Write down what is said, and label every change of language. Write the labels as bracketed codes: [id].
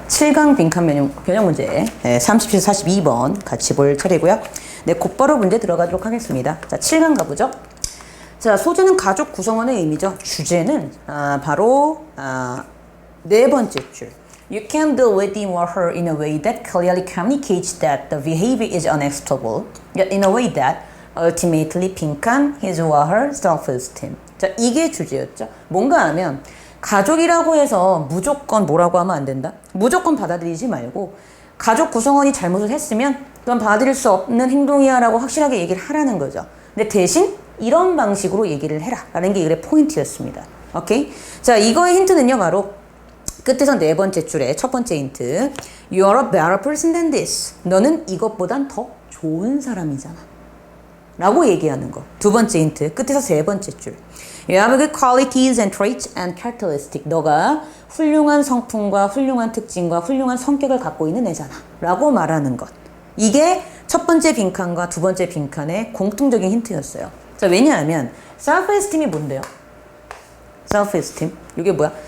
[ko] 7강 빈칸 변형 문제 37, 42번 같이 볼 차례고요. 네, 곧바로 문제 들어가도록 하겠습니다. 자, 7강 가보죠. 자, 소재는 가족 구성원의 의미죠. 주제는 바로 네 번째 줄. [en] You can deal with him or her in a way that clearly communicates that the behavior is unacceptable, yet in a way that ultimately 빈칸 his or her self-esteem. [ko] 자, 이게 주제였죠. 뭔가 하면 가족이라고 해서 무조건 뭐라고 하면 안 된다. 무조건 받아들이지 말고 가족 구성원이 잘못을 했으면 그건 받아들일 수 없는 행동이야 라고 확실하게 얘기를 하라는 거죠. 근데 대신 이런 방식으로 얘기를 해라 라는 게 이글의 포인트였습니다. 오케이? 자, 이거의 힌트는요 바로 끝에서 네 번째 줄에 첫 번째 힌트. [en] You are a better person than this. [ko] 너는 이것보단 더 좋은 사람이잖아 라고 얘기하는 거. 두 번째 힌트 끝에서 세 번째 줄. [en] You have good qualities and traits and characteristics. [ko] 너가 훌륭한 성품과 훌륭한 특징과 훌륭한 성격을 갖고 있는 애잖아 라고 말하는 것. 이게 첫 번째 빈칸과 두 번째 빈칸의 공통적인 힌트였어요. 자, 왜냐하면 self-esteem이 뭔데요? self-esteem 이게 뭐야?